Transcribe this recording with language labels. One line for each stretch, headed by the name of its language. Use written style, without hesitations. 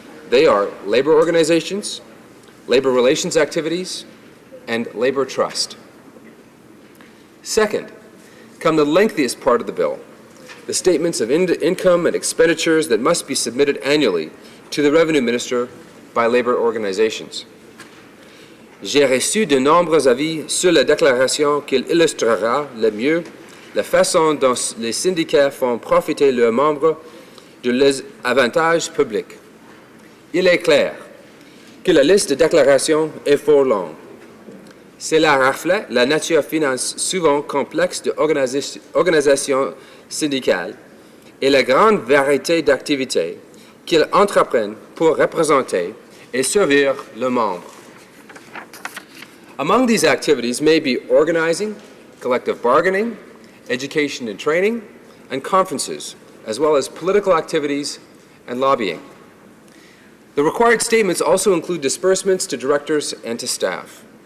English: They are labour organizations, labour relations activities, and labour trust. Second, come the lengthiest part of the bill, the statements of income and expenditures that must be submitted annually to the Revenue Minister by labour organizations.
French: J'ai reçu de nombreux avis sur la déclaration qui illustrera le mieux la façon dont les syndicats font profiter leurs membres de leurs avantages publics. Il est clair que la liste de déclarations est fort longue. Cela reflète la nature finance souvent complexe de organisations syndicales et la grande variété d'activités qu'ils entreprennent pour représenter et servir leurs membres.
English: Among these activities may be organizing, collective bargaining, education and training, and conferences, as well as political activities and lobbying. The required statements also include disbursements to directors and to staff.